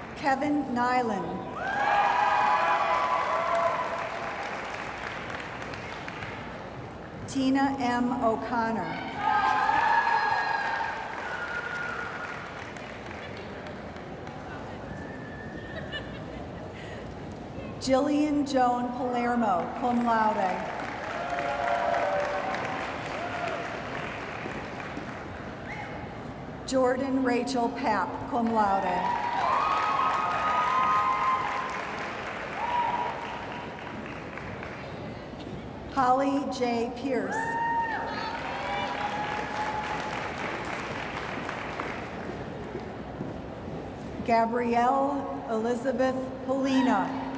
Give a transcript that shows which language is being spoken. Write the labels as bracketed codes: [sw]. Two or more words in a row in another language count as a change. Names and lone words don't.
[en] Kevin Nyland. Tina M. O'Connor. Jillian Joan Palermo, [la] cum laude. [en] Jordan Rachel Papp, [la] cum laude. [en] Holly J. Pierce. Gabrielle Elizabeth Polina.